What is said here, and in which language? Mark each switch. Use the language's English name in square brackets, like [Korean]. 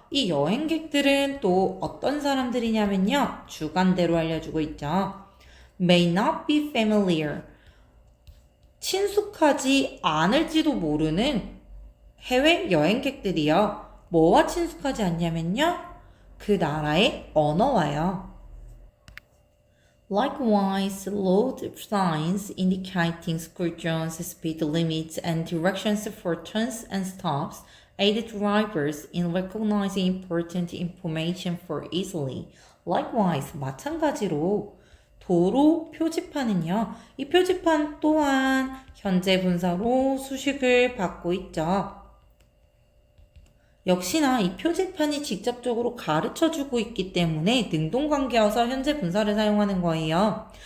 [Korean] 이 여행객들은 또 어떤 사람들이냐면요. 주관대로 알려주고 있죠. [English] may not be familiar. [Korean] 친숙하지 않을지도 모르는 해외 여행객들이요. 뭐와 친숙하지 않냐면요. 그 나라의 언어와요. [English] Likewise, road signs indicating school zones, speed limits, and directions for turns and stops aid drivers in recognizing important information for easily. [Korean] Likewise, 마찬가지로 도로 표지판은요. 이 표지판 또한 현재 분사로 수식을 받고 있죠. 역시나 이 표지판이 직접적으로 가르쳐주고 있기 때문에 능동관계여서 현재 분사를 사용하는 거예요.